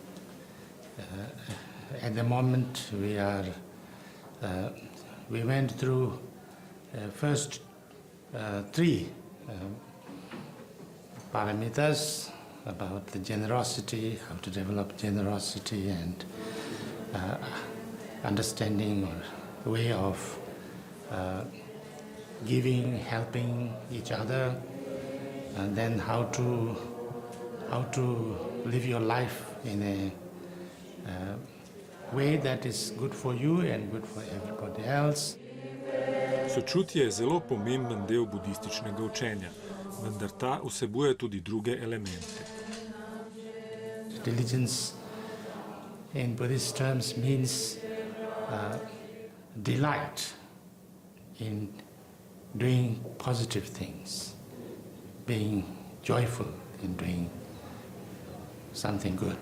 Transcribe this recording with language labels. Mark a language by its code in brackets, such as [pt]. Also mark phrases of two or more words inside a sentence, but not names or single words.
[en] At the moment we went through first 3 paramitas about the generosity, how to develop generosity and understanding or way of giving, helping each other, and then how to live your life in a way that is good for you and good for everybody else. [sl] Sočutje je zelo pomemben del budističnega učenja, vendar ta vsebuje tudi druge elemente. [en] Diligence in Buddhist terms means delight in doing positive things, being joyful in doing something good.